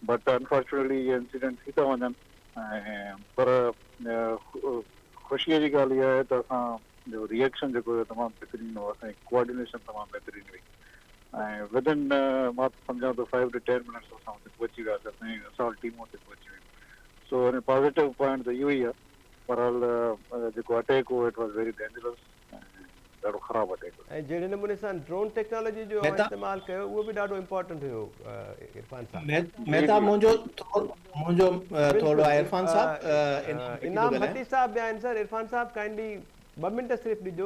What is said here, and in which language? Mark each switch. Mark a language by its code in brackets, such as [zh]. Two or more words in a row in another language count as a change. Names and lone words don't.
[en] But unfortunately [sd] इहे इंसिडेंट थी था वञनि ऐं पर ख़ुशीअ जी ॻाल्हि इहा आहे त असांजो रिएक्शन जेको हुयो तमामु बहितरीनु हो, असांजी कोऑर्डिनेशन तमामु बहितरीनु हुई ऐं विदिन मां सम्झां थो 5 to 10 मिनट्स असां हुते पहुची वियासीं, असांजी असां टीमूं हुते पहुची वियूं। सो हिन [en] positive point [sd] त इहो ई आहे। बहरहाल जेको अटैक हो [en] it was very dangerous, [sd] ॾाढो ख़राबु अटैक हो। ऐं जहिड़े नमूने सां [en] drone technology [sd] जो इस्तेमालु कयो उहो बि ॾाढो इम्पोर्टेंट हुयो इरफान साहब। मेहता मुंहिंजो थोरो आहे इरफान साहब इन इनाम हटी साहब बि आहिनि सर। इरफान साहब काइंडली ॿ मिंट सिर्फ़ु ॾिजो।